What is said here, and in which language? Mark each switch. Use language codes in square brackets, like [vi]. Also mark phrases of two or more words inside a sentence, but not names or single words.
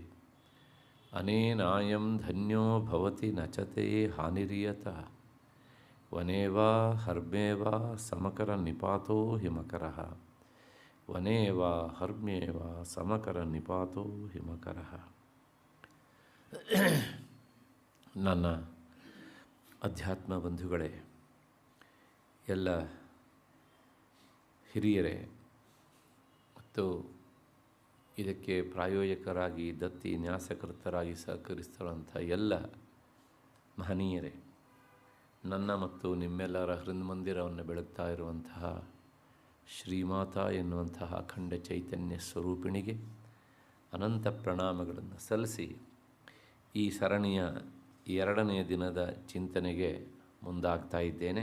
[sa] ಅನೇನಾಯಂ ಧನ್ಯೋ ಭವತಿ ನಚತೆ ಹಾನಿರಿಯತಃ ವನೇ ವಾ ಹರ್ಮ್ಯೇ ವಾ ಸಮಕರ ನಿಪಾತೋ ಹಿಮಕರಃ ವನೇ ವಾ ಹರ್ಮ್ಯೇ ವಾ ಸಮಕರ ನಿಪಾತೋ ಹಿಮಕರಃ. [kn] ನನ್ನ ಅಧ್ಯಾತ್ಮ ಬಂಧುಗಳೇ, ಎಲ್ಲ ಹಿರಿಯರೇ ಮತ್ತು ಇದಕ್ಕೆ ಪ್ರಾಯೋಜಕರಾಗಿ ದತ್ತಿ ನ್ಯಾಸಕರ್ತರಾಗಿ ಸಹಕರಿಸಿರುವಂಥ ಎಲ್ಲ ಮಹನೀಯರೇ, ನನ್ನ ಮತ್ತು ನಿಮ್ಮೆಲ್ಲರ ಹೃನ್ಮಂದಿರವನ್ನು ಬೆಳಗ್ತಾ ಇರುವಂತಹ ಶ್ರೀಮಾತಾ ಎನ್ನುವಂತಹ ಅಖಂಡ ಚೈತನ್ಯ ಸ್ವರೂಪಿಣಿಗೆ ಅನಂತ ಪ್ರಣಾಮಗಳನ್ನು ಸಲ್ಲಿಸಿ ಈ ಸರಣಿಯ 2ನೇ ದಿನದ ಚಿಂತನೆಗೆ ಮುಂದಾಗ್ತಾ ಇದ್ದೇನೆ.